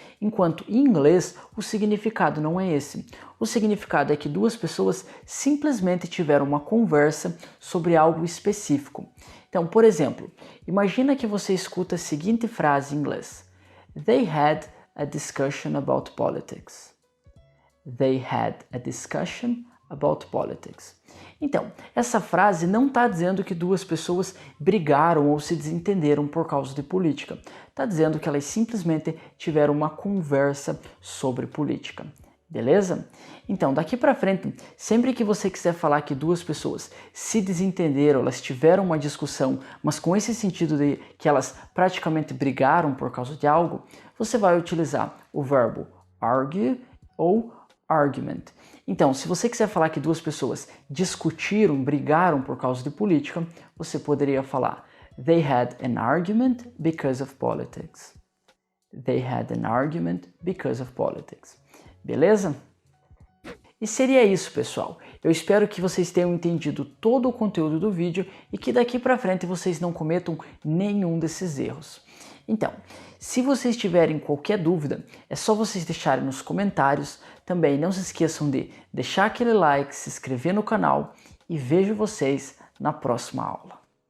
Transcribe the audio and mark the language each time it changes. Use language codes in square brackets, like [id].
[pt] Enquanto em inglês, o significado não é esse. O significado é que duas pessoas simplesmente tiveram uma conversa sobre algo específico. Então, por exemplo, imagina que você escuta a seguinte frase em inglês: [en] They had a discussion about politics. They had a discussion about politics. [pt] Então, essa frase não está dizendo que duas pessoas brigaram ou se desentenderam por causa de política. Está dizendo que elas simplesmente tiveram uma conversa sobre política. Beleza? Então, daqui para frente, sempre que você quiser falar que duas pessoas se desentenderam, elas tiveram uma discussão, mas com esse sentido de que elas praticamente brigaram por causa de algo, você vai utilizar o verbo argue ou argument. Então, se você quiser falar que duas pessoas discutiram, brigaram por causa de política, você poderia falar [en] They had an argument because of politics. They had an argument because of politics. [pt] Beleza? E seria isso, pessoal. Eu espero que vocês tenham entendido todo o conteúdo do vídeo e que daqui para frente vocês não cometam nenhum desses erros. Então, se vocês tiverem qualquer dúvida, é só vocês deixarem nos comentários. Também não se esqueçam de deixar aquele like, se inscrever no canal e vejo vocês na próxima aula.